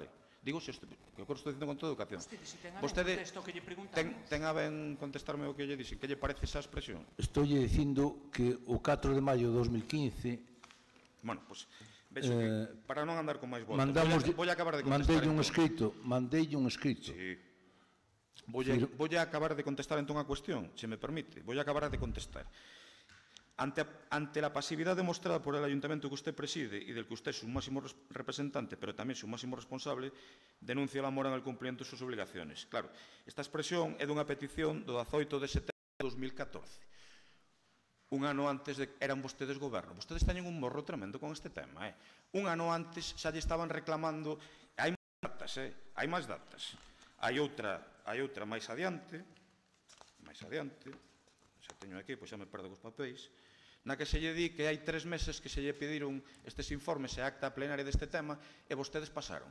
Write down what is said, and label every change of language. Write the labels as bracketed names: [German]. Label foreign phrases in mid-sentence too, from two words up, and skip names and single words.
[Galician] Digo, que eu estou dicindo con toda educación. Vostede ten a ben contestarme o que lle dixen, que lle parece esa expresión? Estou lle dicindo que o 4 de maio de 2015... Bueno, pois, vexo que, para non andar con máis voltas, vou acabar de Mandei contestar. un escrito. Sí. Vou acabar de contestar entón a cuestión, se me permite. Vou acabar de contestar. [Spanish] Ante la pasividad demostrada por el ayuntamiento que usted preside y del que usted es su máximo representante, pero también su máximo responsable, denuncia la mora en el cumplimiento de sus obligaciones. [Galician] Claro, esta expresión é dunha petición do 18 de setembro de 2014. Un ano antes eran vostedes goberno. Vostedes teñen un morro tremendo con este tema. Un ano antes xa lle estaban reclamando... Hai máis datas. Hai outra máis adiante, xa teño aquí, pois xa me perdo cos papéis, na que se lle di que hai 3 meses que se lle pediron estes informes e acta plenaria deste tema e vostedes pasaron.